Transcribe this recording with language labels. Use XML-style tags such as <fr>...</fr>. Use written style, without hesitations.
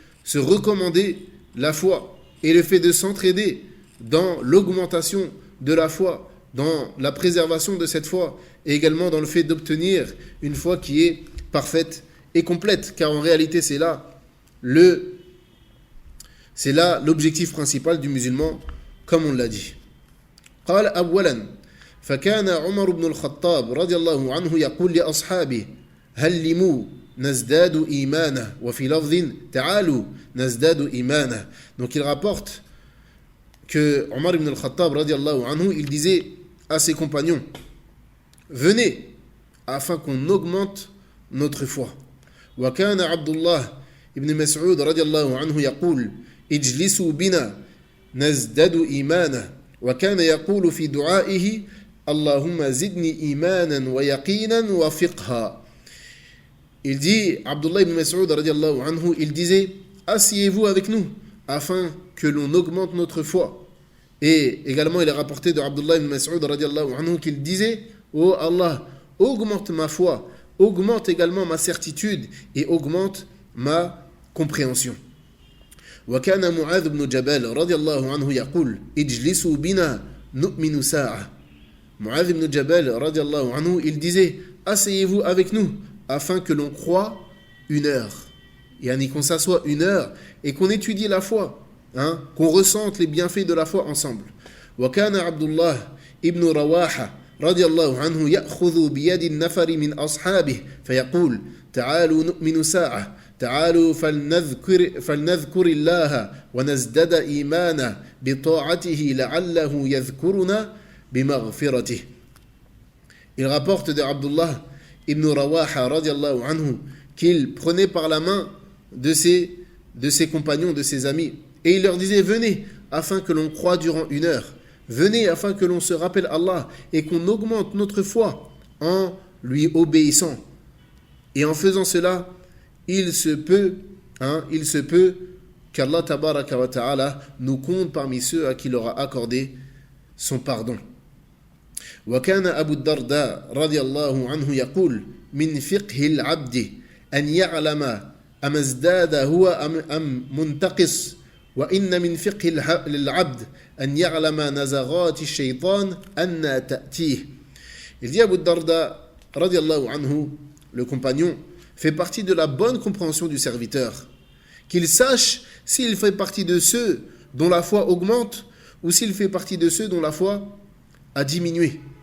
<fr>se recommander la foi et le fait de s'entraider dans l'augmentation de la foi, dans la préservation de cette foi et également dans le fait d'obtenir une foi qui est parfaite et complète, car en réalité c'est là l'objectif principal du musulman, comme on l'a dit.</fr> <ar>قال أولا فكان عمر بن الخطاب رضي الله عنه يقول لأصحابه هلموا نزداد إيمانا وفي لفظ تعالوا نزداد إيمانا.</ar> <fr>Donc il rapporte que Omar ibn al-Khattab radiallahu anhu, il disait à ses compagnons, venez afin qu'on augmente notre foi.</fr> <ar>وكان عبد الله ibn Mas'ud radiallahu anhu يقول اجلسوا بنا نزداد إيمانا وكان يقول في دعائه اللهم زدني إيمانا ويقينا وفقها.</ar> <fr>Il dit, Abdullah ibn Mas'ud radiallahu anhu, il disait, asseyez-vous avec nous afin que l'on augmente notre foi. Et également il est rapporté de Abdullah ibn Mas'ud radiallahu anhu qu'il disait, oh Allah, augmente ma foi, augmente également ma certitude et augmente ma compréhension.</fr> <ar>وكان معاذ بن جبل رضي الله عنه يقول اجلسوا بنا نؤمن ساعة.</ar> <fr>Mu'adh ibn Jabal radiallahu anhu, il disait, asseyez-vous avec nous, afin que l'on croie une heure. Yani qu'on s'assoie une heure et qu'on étudie la foi, qu'on ressente les bienfaits de la foi ensemble.</fr> <ar>وكان عبد الله ابن رواحة رضي الله عنه يأخذ بيد النفر من أصحابه فيقول تعالوا نؤمن ساعة تعالوا فلنذكر الله ونزدد إيمانا بطاعته لعله يذكرنا بمغفرته.</ar> <fr>Il rapporte de Abdullah ibn Rawaha radiallahu anhu qu'il prenait par la main de ses compagnons, de ses amis, et il leur disait venez afin que l'on croie durant une heure, venez afin que l'on se rappelle Allah et qu'on augmente notre foi en lui obéissant. Et en faisant cela, il se peut qu'Allah tabaraka wa ta'ala nous compte parmi ceux à qui il aura accordé son pardon.</fr> <ar>وكان أبو الدرداء رضي الله عنه يقول من فقه العبد أن يعلم أم ازداد هو أم منتقص وإن من فقه العبد أن يعلم نزغات الشيطان أن تأتيه.</ar> <fr>Il dit Abu Darda رضي الله عنه, le compagnon, fait partie de la bonne compréhension du serviteur, qu'il sache s'il fait partie de ceux dont la foi augmente ou s'il fait partie de ceux dont la foi a diminué.</fr>